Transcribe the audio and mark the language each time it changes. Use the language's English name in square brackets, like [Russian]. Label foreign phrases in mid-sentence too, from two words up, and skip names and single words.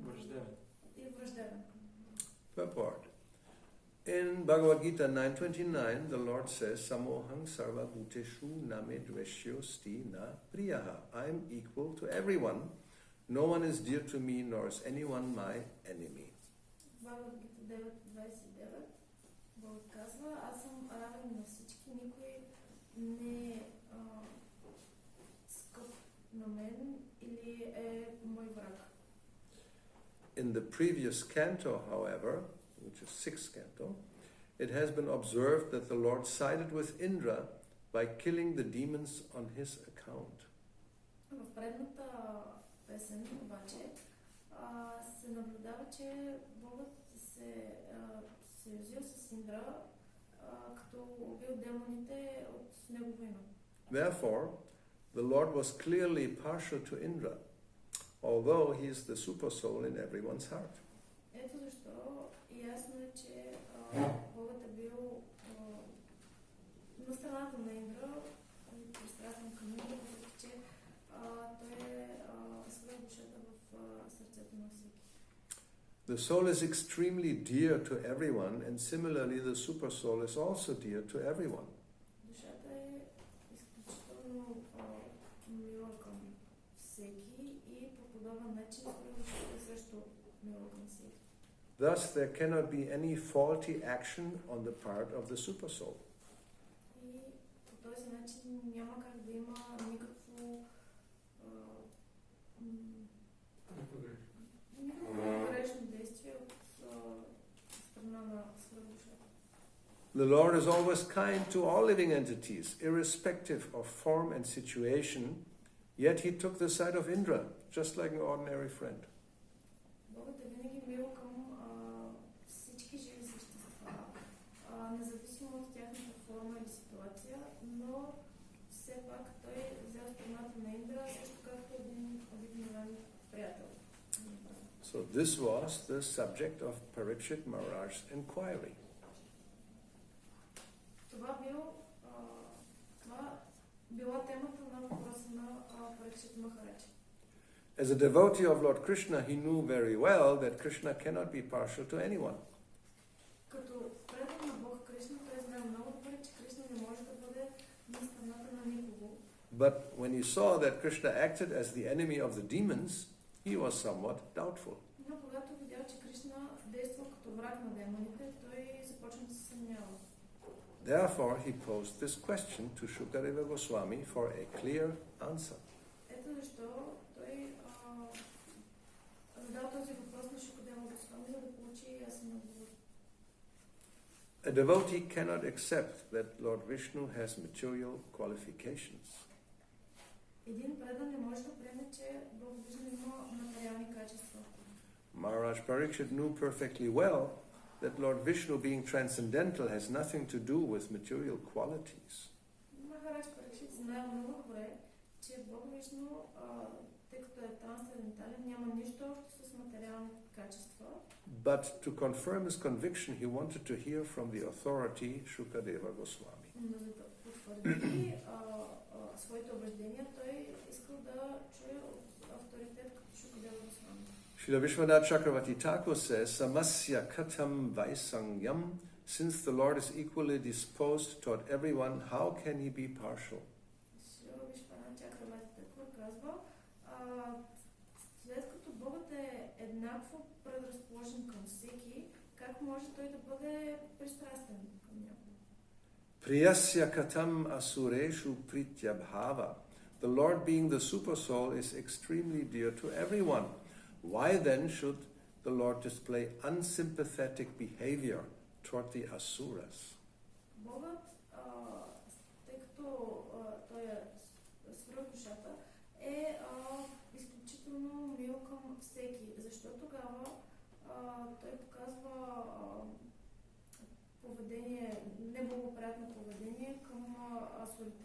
[Bulgarian] Враждебен. и враждебен към. [English] Purport. In Bhagavad Gita 9:29, the Lord says, [Sanskrit] समोऽहं सर्व भूतेषु न मे द्वेष्यो ऽस्ति न प्रियः. [English] I am equal to everyone. No one is dear to me, nor is anyone my enemy. [Bulgarian] Bhagavad Gita 9:29 Бог казва, аз съм равен на всички, никой не е скъп на мен или е мой враг. [English] In the previous canto, however, which is 6th canto, it has been observed that the Lord sided with Indra by killing the demons on his account. [Bulgarian] В предната песен обаче се наблюдава, че Богът се съюзил с Индра, като убил демоните от негово име. [English] Therefore, the Lord was clearly partial to Indra, although he is the super soul in everyone's heart. [Bulgarian] Ето защо ясно е, че Богът е бил на страната на Индра и пристрастен към Индра, въпреки че той е свърх душата в сърцето на всеки. [English] The soul is extremely dear to everyone, and similarly the super soul is also dear to everyone. [Bulgarian] Душата е изключително мила към всеки и по подобен начин душата е също мила към всеки. [English] Thus, there cannot be any faulty action on the part of the super soul. [Bulgarian] И по този начин няма как да има никакво грешно действие от страна на свръхдушата. [English] The Lord is always kind to all living entities, irrespective of form and situation, yet he took the side of Indra, just like an ordinary friend. [Bulgarian] Богът е винаги мил към всички живи същества, независимо от тяхната форма или ситуация, но все пак той взел страната на Индра, също както един обикновен приятел. [English] So this was the subject of Parikshit Maharaj's inquiry. [Bulgarian] Това била темата на въпроса на Парикшит Махарадж. [English] As a devotee of Lord Krishna, he knew very well that Krishna cannot be partial to anyone. [Bulgarian] Като предан на Бог Кришна, той знае много добре, че Кришна не може да бъде на страната на никого. [English] But when he saw that Krishna acted as the enemy of the demons, he was somewhat doubtful. [Bulgarian] Но когато видял, че Кришна действа като враг на демоните, той започна да се съмнява. [English] Therefore, he posed this question to Shukadeva Goswami for a clear answer. [Bulgarian] Ето защо той задал този въпрос на Шукадева Госвами, за да получи ясен отговор. [English] A devotee cannot accept that Lord Vishnu has material qualifications. [Bulgarian] Един предан не може да приеме, че Бог Вишну има материални качества. [English] Maharaj Parikshit knew perfectly well that Lord Vishnu, being transcendental, has nothing to do with material qualities. [Bulgarian] Махарадж Парикшит знае много добре, че Бог Вишну, тъй като е трансцендентален, няма нищо общо с материални качества. [English] But to confirm his conviction, he wanted to hear from the authority Shukadeva Goswami. [Bulgarian] Но за да потвърди своите убеждения, той искал да чуе от авторитет като Шукадева Госвами. [English] Srila Vishwanath Chakravarti Thakur says, [Sanskrit] समस्य कथं वैषम्यम्, [English] since the Lord is equally disposed toward everyone, how can he be partial? [Bulgarian] Шрила Вишванат Чакраварти Такур казва, след като Богът е еднакво предразположен към всеки, как може той да бъде пристрастен към някого? [Sanskrit] प्रियस्य कथम् असुरेषु प्रीत्यभावः. [English] The Lord, being the supersoul, is extremely dear to everyone. Why then should the Lord display unsympathetic behavior toward the asuras? [Bulgarian] Богът, тъй като той е свръхдушата, е изключително мил към всеки. Защо тогава той показва поведение, неблагоприятно поведение към асурите?